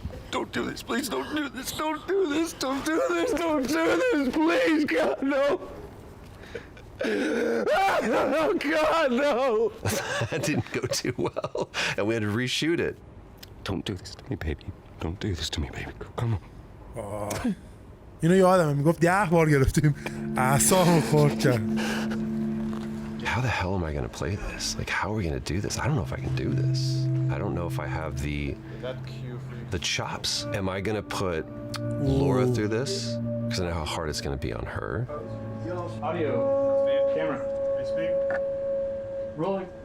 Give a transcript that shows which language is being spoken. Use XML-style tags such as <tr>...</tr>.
<en>Don't do this, please don't do this, don't do this, don't do this, don't do this, please, God, no. Oh, God, no. that didn't go too well, and we had to reshoot it. Don't do this to me, baby. Don't do this to me, baby. Come on.</en> <fa>اینو یادمه میگفت 10 بار گرفتیم اعصابم خورد کرد.</fa> <en>How the hell am I going to play this? Like, how are we going to do this? I don't know if I can do this. I don't know if I have the chops. Am I going to put Laura through this? Because I know how hard it's going to be on her. Audio. Camera. Speak. Rolling.</en>